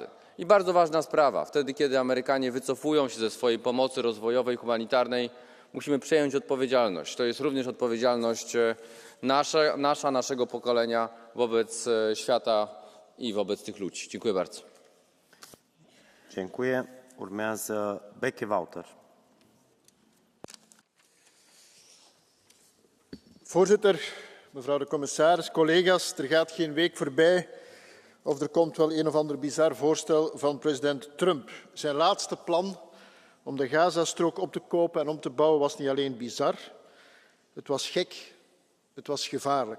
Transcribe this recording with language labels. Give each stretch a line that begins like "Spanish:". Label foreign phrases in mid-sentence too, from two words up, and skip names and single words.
Polish: I bardzo ważna sprawa, wtedy kiedy Amerykanie wycofują się ze swojej pomocy rozwojowej, humanitarnej, musimy przejąć odpowiedzialność. To jest również odpowiedzialność naszego pokolenia wobec świata i wobec tych ludzi. Dziękuję bardzo. Dziękuję.
Romanian: Urmează Beke Wouter.
Dutch: Voorzitter, mevrouw de commissaris, collega's, er gaat geen week voorbij of er komt wel een of ander bizar voorstel van president Trump. Zijn laatste plan om de Gazastrook op te kopen en om te bouwen was niet alleen bizar, het was gek, het was gevaarlijk.